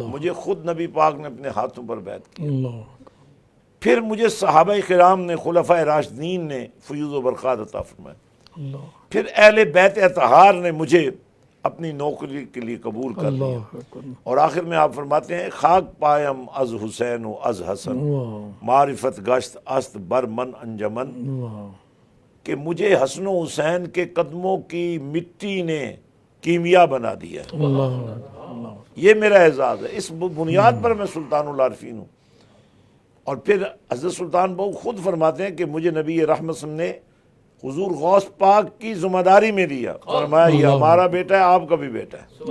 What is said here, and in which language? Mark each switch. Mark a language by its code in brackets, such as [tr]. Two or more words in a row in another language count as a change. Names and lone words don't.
[ur] مجھے خود نبی پاک نے اپنے ہاتھوں پر بیعت کی۔ اللہ پھر مجھے صحابہ کرام نے، خلفائے راشدین نے فیوض و برکات عطا فرمائے۔ اللہ پھر اہل بیت اطہار نے مجھے اپنی نوکری کے لیے قبول کر لیا۔ [ar] اللہ اکبر۔ [ur] اور آخر میں آپ فرماتے ہیں [fa] خاک پایم از حسین و از حسن، معرفت گشت است بر من انجمن، [ur] کہ مجھے حسن و حسین کے قدموں کی مٹی نے کیمیا بنا دیا ہے۔ اللہ یہ میرا اعزاز ہے، اس بنیاد پر میں سلطان العارفین ہوں۔ اور پھر حضرت سلطان بہو خود فرماتے ہیں کہ مجھے نبی رحمت نے حضور غوث پاک کی ذمہ داری میں دیا، فرمایا یہ ہمارا بیٹا ہے، آپ کا بھی بیٹا ہے۔